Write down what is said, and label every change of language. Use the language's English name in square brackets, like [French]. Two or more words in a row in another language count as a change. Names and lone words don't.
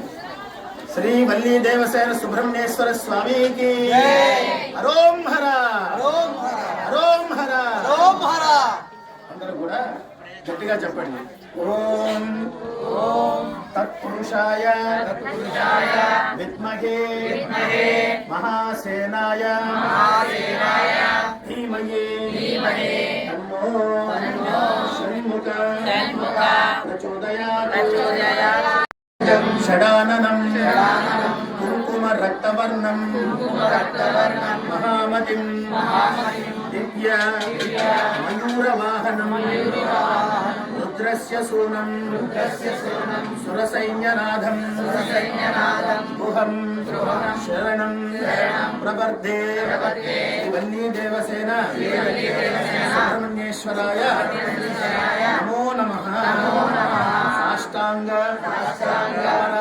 [Telugu] శ్రీ వల్లీ దేవసేన సుబ్రహ్మణ్యేశ్వర స్వామికి హరోం హర హరోం హర హరోం హర. అందరూ కూడా గట్టిగా చెప్పండి. [Sanskrit] ఓం ఓం తత్పురుషాయ విద్మహే మహాసేనాయ धीमहि तन्नो षण्मुख प्रचोदयात् षडाननं कुङ्कुमरक्तवर्णं महामतिं दिव्य मयूरवाहनं रुद्रस्य सूनं सुरसैन्यनाथं गुहं शरणं प्रपद्ये वल्लीदेवसेन सुब्रह्मण्येश्वराय नमो नमः साष्टांग